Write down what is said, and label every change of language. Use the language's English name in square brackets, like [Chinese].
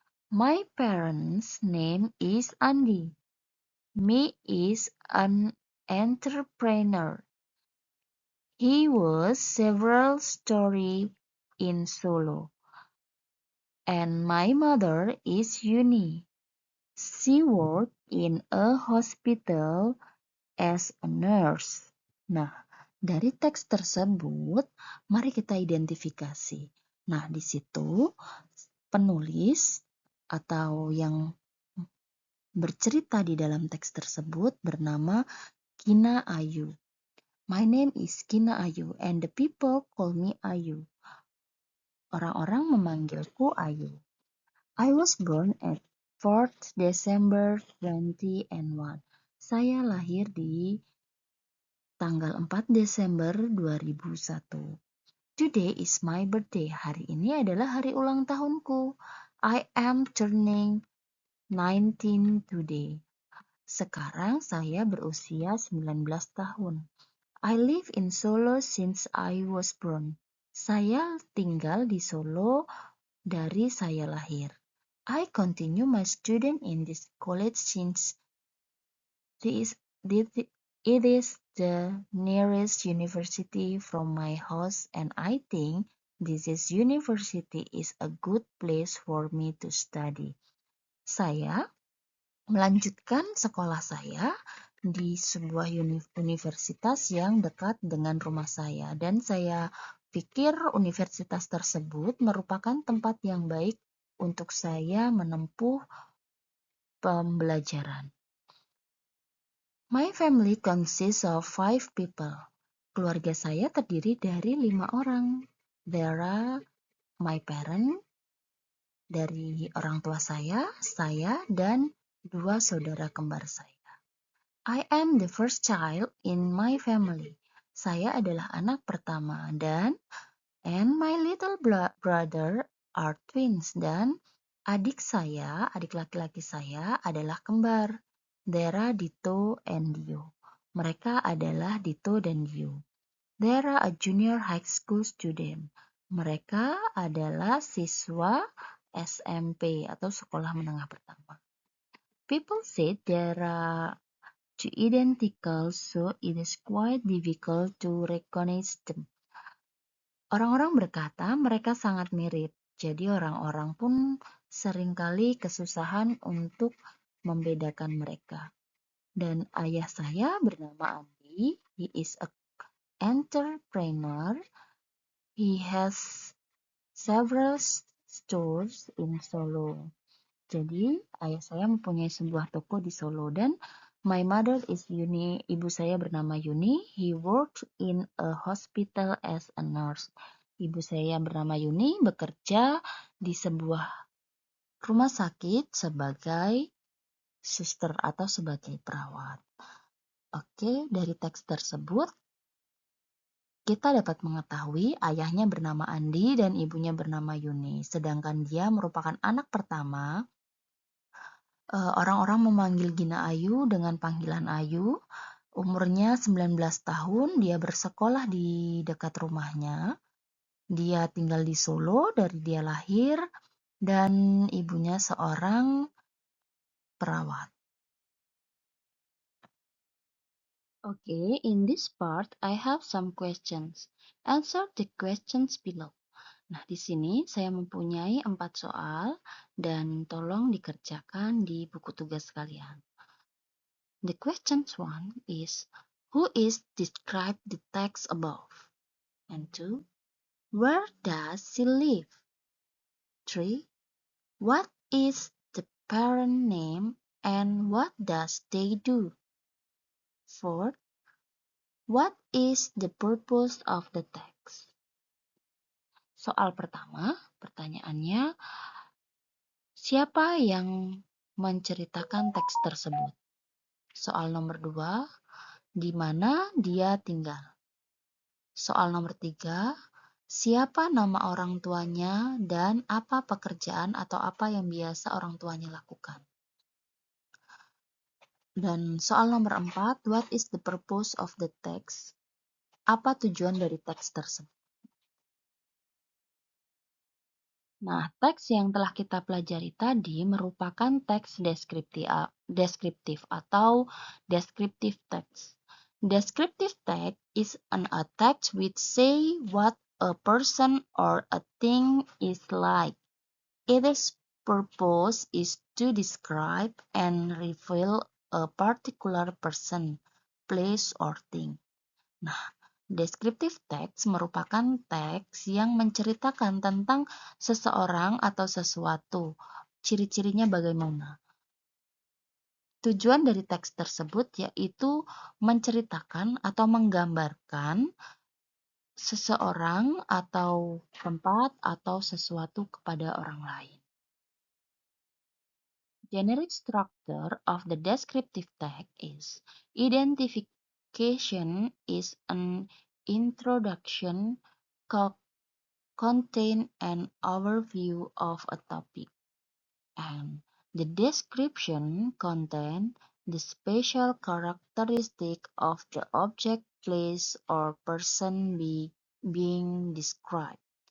[English] My parents' name is Andy. Me is an entrepreneur. He was several stories in Solo. And my mother is Yuni. She worked in a hospital as a nurse. [Indonesian] Nah, dari teks tersebut, mari kita identifikasi. Nah, di situ penulis atau yang bercerita di dalam teks tersebut bernama Gina Ayu. [English] My name is Gina Ayu and the people call me Ayu. [Indonesian] Orang-orang memanggilku Ayu. [English] I was born at 4th December 2001. [Indonesian] Saya lahir di tanggal 4 Desember 2001. [English] Today is my birthday. [Indonesian] Hari ini adalah hari ulang tahunku. [English] I am turning 19 today. [Indonesian] Sekarang saya berusia 19 tahun. [English] I live in Solo since I was born. [Indonesian] Saya tinggal di Solo dari saya lahir. [English] I continue my student in this college since this, this, it is the nearest university from my house, and I think this university is a good place for me to study. [Indonesian] Saya melanjutkan sekolah saya di sebuah universitas yang dekat dengan rumah saya, dan saya pikir universitas tersebut merupakan tempat yang baik untuk saya menempuh pembelajaran. [English] My family consists of 5 people. [Indonesian] Keluarga saya terdiri dari 5 orang. [English] There are my parents, [Indonesian] dari orang tua saya, dan 2 saudara kembar saya. [English] I am the first child in my family. [Indonesian] Saya adalah anak pertama, [English] and my little brother are twins, [Indonesian] dan adik laki-laki saya adalah kembar. Dera, Dito, and Dio. Mereka adalah Dito dan Dio. [English] Dera a junior high school student. [Indonesian] Mereka adalah siswa SMP atau sekolah menengah pertama. [English] People said there are two identical, so it is quite difficult to recognize them. [Indonesian] Orang-orang berkata mereka sangat mirip, jadi orang-orang pun seringkali kesusahan untuk membedakan mereka. Dan ayah saya bernama Andi, [English] he is an entrepreneur. He has several stores in Solo. [Indonesian] Jadi ayah saya mempunyai sebuah toko di Solo, dan [English] my mother is Yuni. [Indonesian] Ibu saya bernama Yuni. [English] He worked in a hospital as a nurse. [Indonesian] Ibu saya bernama Yuni bekerja di sebuah rumah sakit sebagai suster atau sebagai perawat. Oke, dari teks tersebut kita dapat mengetahui ayahnya bernama Andi dan ibunya bernama Yuni. Sedangkan dia merupakan anak pertama. Orang-orang memanggil Gina Ayu dengan panggilan Ayu. Umurnya 19 tahun, dia bersekolah di dekat rumahnya. Dia tinggal di Solo dari dia lahir, dan ibunya seorang perawat. [English] Okay, in this part I have some questions. Answer the questions below. [Indonesian] Nah, di sini saya mempunyai 4 soal dan tolong dikerjakan di buku tugas kalian. [English] The questions 1 is, who is describe the text above? And 2, where does she live? 3, what is the parent name and what does they do? 4, what is the purpose of the text? [Indonesian] Soal pertama, pertanyaannya, siapa yang menceritakan teks tersebut? Soal nomor 2, di mana dia tinggal? Soal nomor 3, siapa nama orang tuanya dan apa pekerjaan atau apa yang biasa orang tuanya lakukan? Dan soal nomor 4, [English] what is the purpose of the text? [Indonesian] Apa tujuan dari teks tersebut? Nah, teks yang telah kita pelajari tadi merupakan teks deskriptif atau descriptive text. [English] Descriptive text is a text which say what a person or a thing is like. Its purpose is to describe and reveal a particular person, place, or thing. [Indonesian] Nah, descriptive text merupakan teks yang menceritakan tentang seseorang atau sesuatu. Ciri-cirinya bagaimana? Tujuan dari teks tersebut yaitu menceritakan atau menggambarkan seseorang atau tempat atau sesuatu kepada orang lain. [English] Generic structure of the descriptive text is identification classification is an introduction contain an overview of a topic, and the description contain the special characteristic of the object, place, or person being described.